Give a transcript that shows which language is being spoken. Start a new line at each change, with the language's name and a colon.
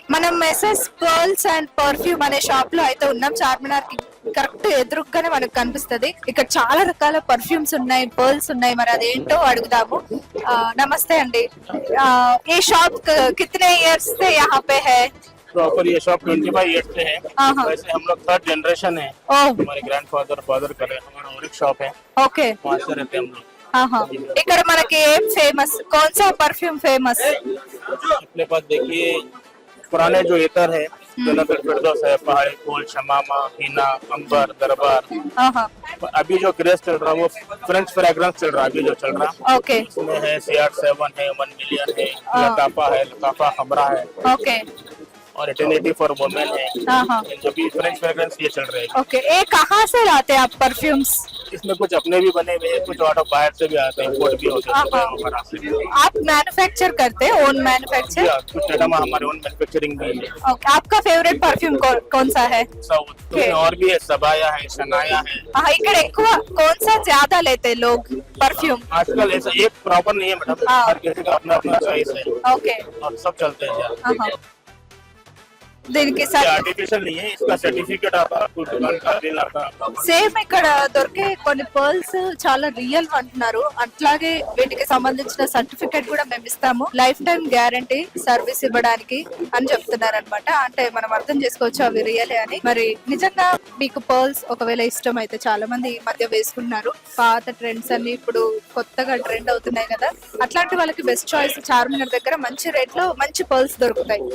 Telugu: మనం మెసెస్ pearls and perfume అనే shop లో అయితే ఉన్నాం. చార్మినార్ కి కరెక్ట్ ఎదురుగానే మనకు కనిపిస్తది. ఇక్కడ చాలా రకాల పర్ఫ్యూమ్స్ ఉన్నాయి, పర్ల్స్ ఉన్నాయి. మరి అదేంటో అడుగుదాము. నమస్తే అండి, ఈ షాప్
Hindi: కితనే ఇయర్స్ से यहाँ पे है? प्रॉपर ये शॉप 25 ईयर्स से है. वैसे हम लोग 3rd जनरेशन है. हमारे ग्रैंडफादर फादर कर रहे हैं. हमारा और एक शॉप है,
Telugu: ఓకే.
Hindi: वहाँ से रहते हैं हम लोग.
Telugu: ఇక్కడ మనకి ఏం ఫేమస్,
Hindi: कौन सा परफ्यूम फेमस? अपने पास देखिए पुराने जो इतर है, जन्नतुल फिरदौस है, पहाड़ी फूल, शमामा, हीना, अंबर, दरबार. अभी जो क्रेज चल रहा है वो फ्रेंच फ्रेग्रेंस चल रहा है. अभी जो चल रहा है
Telugu: ఓకే
Hindi: उसमें है CR7 है, 1 मिलियन है, लताफा है, लताफा खबरा है,
Telugu: ఓకే
Hindi: और इटर्निटी फॉर वुमेन है. जो भी फ्रेंच फ्रेग्रेंस ये चल रहे हैं. ओके. ये कहाँ से लाते हैं आप परफ्यूम्स? इसमें कुछ अपने भी बने हुए हैं, कुछ ऑर्डर बाहर से भी आते हैं, इंपोर्ट भी होते हैं वगैरह से. आप मैन्युफैक्चर करते हैं, ओन मैन्युफैक्चर? कुछ आइटम हमारे ओन मैन्युफैक्चरिंग भी है. ओके. आपका फेवरेट परफ्यूम कौन सा है? साउथ में और भी है, सबाया है, शनाया है. हाँ,
Telugu: ఇక్కడ ఎక్కువ
Hindi: कौन सा ज्यादा लेते हैं लोग परफ्यूम? आजकल ऐसा एक प्रॉपर नहीं है मैडम, हर किसी का अपना अपना चॉइस है ओके. और सब चलते हैं यार.
Telugu: దీనికి
Hindi: आर्टिफिशियल नहीं है, इसका सर्टिफिकेट आता है, कुछ दुकान का बिल आता है.
Telugu: సేమ్ ఇక్కడ దొరికే కొన్ని పర్ల్స్ చాలా రియల్ అంటున్నారు. అట్లాగే వీటికి సంబంధించిన సర్టిఫికేట్ కూడా మేము ఇస్తాము, లైఫ్ టైం గ్యారంటీ సర్వీస్ ఇవ్వడానికి అని చెప్తున్నారు అనమాట. అంటే మనం అర్థం చేసుకోవచ్చు అవి రియలే అని. మరి నిజంగా మీకు పర్ల్స్ ఒకవేళ ఇష్టం అయితే, చాలా మంది ఈ మధ్య వేసుకున్నారు, పాత ట్రెండ్స్ అన్ని ఇప్పుడు కొత్తగా ట్రెండ్ అవుతున్నాయి కదా, అట్లాంటి వాళ్ళకి బెస్ట్ చాయిస్ చార్మినార్ దగ్గర మంచి రేట్ లో మంచి పర్ల్స్ దొరుకుతాయి.